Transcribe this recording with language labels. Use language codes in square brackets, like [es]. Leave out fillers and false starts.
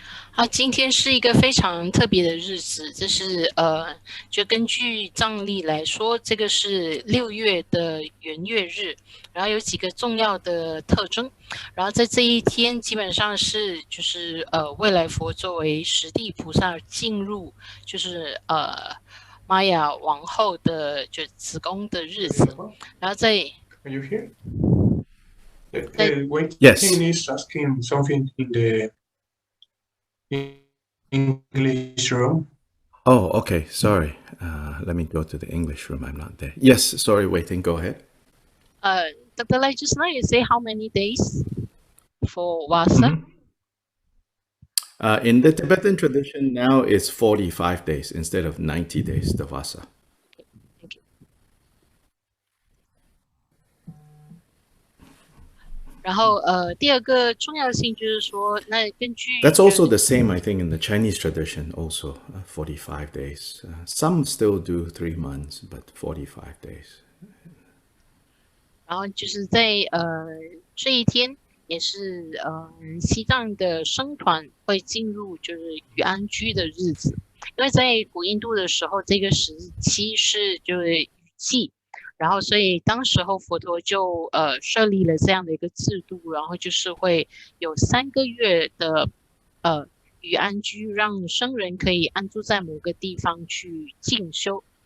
[zh] 好，今天是一个非常特别的日子，这是就根据藏历来说，这个是6月的元月日，然后有几个重要的特征，然后在这一天基本上是就是未来佛作为十地菩萨进入就是玛雅王后的就子宫的日子，然后在 [en] Are you here? Yes. Waiting is asking something in the English room. Oh, okay. Sorry. Let me go to the English room. I'm not there. Yes. Sorry, waiting. Go ahead. Dr. Lai, just now you say how many days for Vasa? In the Tibetan tradition, now it's 45 days instead of 90 days, the Vasa. Thank you. [zh] 然后第二个重要性就是说，那根据 [en] That's also the same, I think, in the Chinese tradition, also 45 days. Some still do 3 months, but 45 days. [zh] 然后就是在这一天，也是西藏的僧团会进入就是雨安居的日子，因为在古印度的时候，这个时期是就是雨季，然后所以当时候佛陀就设立了这样的一个制度，然后就是会有3个月的雨安居，让僧人可以安住在某个地方去进修。